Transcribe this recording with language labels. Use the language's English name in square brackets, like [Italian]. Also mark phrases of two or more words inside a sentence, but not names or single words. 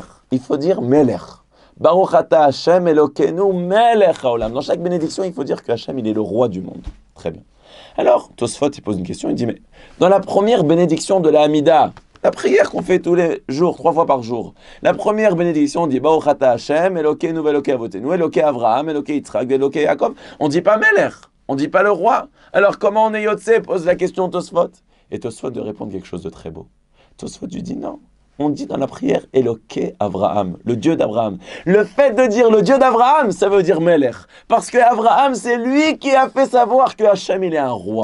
[French] Il faut dire Melech. [Hebrew] ברוך אתה השם אלוקינו מלך העולם. [French] Dans chaque bénédiction, il faut dire que Hashem, il est le roi du monde. Très bien. Alors, Tosfot, il pose une question, il dit, mais dans la première bénédiction de la Hamida, la prière qu'on fait tous les jours, 3 fois par jour, la première bénédiction, on dit [Hebrew] ברוך אתה השם אלוקינו ואלוקי אבותינו, אלוקי אברהם, אלוקי יצחק, אלוקי יעקב. [French] On dit pas Melech, on dit pas le roi. Alors, comment on est Yotse, pose la question Tosfot. Et Tosfot de répondre quelque chose de très beau. Tosfot lui dit non. On dit dans la prière [Hebrew] אלוקי אברהם, [French] le Dieu d'Abraham. Le fait de dire le Dieu d'Abraham, ça veut dire Melech. Parce que Abraham, c'est lui qui a fait savoir que Hachem, il est un roi.